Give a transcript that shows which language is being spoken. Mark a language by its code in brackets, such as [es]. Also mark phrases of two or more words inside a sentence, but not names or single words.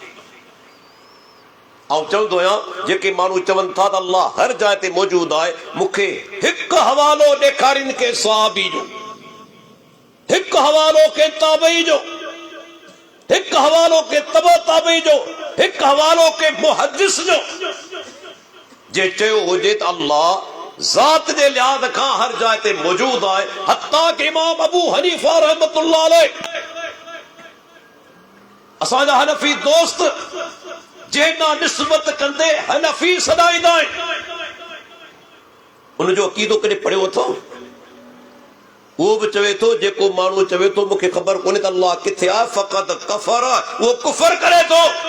[sd] ऐं चवंदो आहियां जेके माण्हू चवनि था त अल्लाह हर जाइ ते मौजूद आहे, मूंखे हिकु हवालो ॾेखारीनि के सहाबी जो, हिकु हवालो के ताबई जो, हिकु हवालो के तबो ताबई जो, हिकु हवालो के मुहद्दिस जो, जे चयो हुजे त अल्लाह ज़ात जे लिहाज़ खां हर जाइ ते मौजूद आहे। हत्ता कि इमाम अबू हनीफा [ar] رحمة الله عليه, [sd] असांजा हनफी दोस्त जेना निस्बत कंदे हनफी सदाईंदा आहिनि, उनजो अक़ीदो कॾहिं पढ़ियो अथो? उहो बि चवे थो, जेको माण्हू चवे थो मूंखे ख़बर कोन्हे त अल्लाह किथे आहे, फ़क़त कफ़र, उहो कुफ़र करे थो।